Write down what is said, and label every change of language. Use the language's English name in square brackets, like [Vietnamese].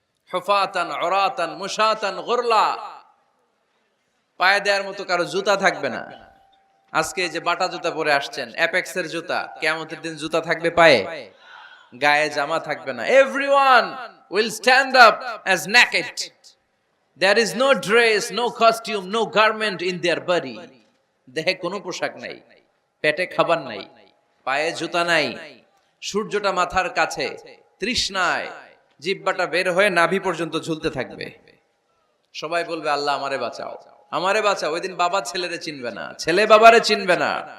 [Arabic] হুফাতান উরাতান মুশাতান গুরলা, [Bangla] পায়ে দেওয়ার মতো কারো জুতা থাকবে না। আজকে যে বাটা জুতা পরে আসছেন, অ্যাপেক্সের জুতা, কিয়ামতের দিন জুতা থাকবে পায়ে, গায়ে জামা থাকবে না। [English] Everyone will stand up as naked. There is no dress, no costume, no garment in their body. [Bangla] দেহে কোনো পোশাক নাই, পেটে খাবার নাই, পায়ে জুতা নাই, সূর্যটা মাথার কাছে, তৃষ্ণায় জিহ্বাটা বের হয়ে নাভি পর্যন্ত ঝুলতে থাকবে। সবাই বলবে আল্লাহ আমারে বাঁচাও, আমারে বাঁচাও। ওই দিন বাবা ছেলেরে চিনবে না, ছেলে বাবারে চিনবে না।